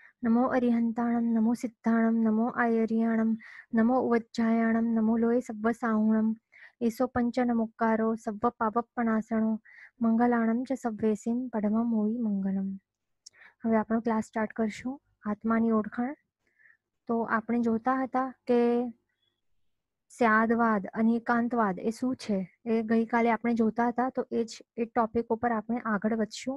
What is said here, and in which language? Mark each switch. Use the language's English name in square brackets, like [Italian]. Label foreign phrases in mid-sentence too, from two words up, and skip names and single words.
[Prakrit languages] नमो अरिहंताणं नमो सिद्धाणं नमो आयर्याणं नमो उवज्जायाणं नमो लोये सव्वसाहुणं एसो पंचनमुक्कारो सव्व पापपणासणो મંગલાણમ ચ સવ્વેસીન પડમા મોઈ મંગલમ. [Gujarati] હવે આપણો ક્લાસ સ્ટાર્ટ કરશું. આત્માની ઓળખાણ. તો આપણે જોતા હતા કે સ્યાદવાદ અને એકાંતવાદ એ શું છે એ ગઈકાલે આપણે જોતા હતા. તો એ જ એ ટોપિક ઉપર આપણે આગળ વધશું.